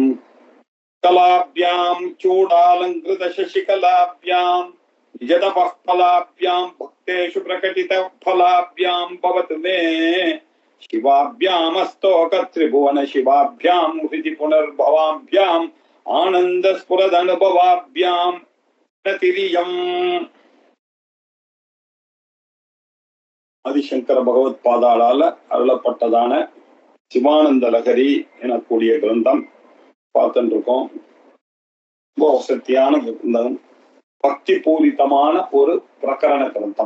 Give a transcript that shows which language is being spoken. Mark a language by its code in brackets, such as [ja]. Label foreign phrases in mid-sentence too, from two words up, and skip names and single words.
[sa] कलाभ्यां चूडालङ्कृतशशिकलाभ्यां निजतपः फलाभ्यां भक्तेषु प्रकटितफलाभ्यां भवतु मे शिवाभ्यामस्तोकत्रिभुवन शिवाभ्यां हृदि पुनर्भवाभ्याम् आनन्दस्फुरदनुभवाभ्यां नतिरियम्। [ta] ஆதிசங்கர பகவத் பாதாளால அருளப்பட்டதான சிவானந்த லகரி எனக்கூடிய கிரந்தம் பார்த்துட்டு இருக்கோம். ரொம்ப வசதியான கிரந்தம், பக்தி பூரிதமான ஒரு பிரகரண கிரந்தம்.